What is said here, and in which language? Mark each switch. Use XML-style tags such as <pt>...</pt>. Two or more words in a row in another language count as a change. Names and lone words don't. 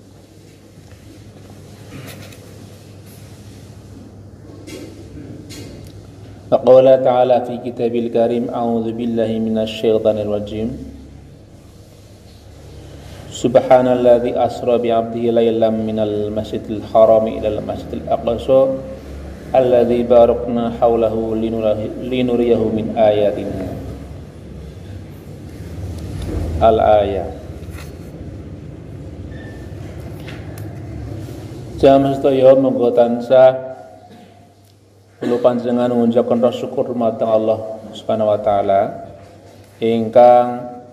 <ar>فقال تعالى في الكتاب الكريم أعوذ بالله من الشيطان الرجيم. سبحان الذي أسرى بعبده ليلا من المسجد الحرام إلى المسجد الأقصى الذي باركنا حوله لنريه من آياتنا. الآية.</ar> <jv>Jamaah sedaya monggo tansah kula panjenengan ngucapken syukur dumateng Allah</jv> <ar>سبحانه وتعالى</ar> <jv>ingkang</jv>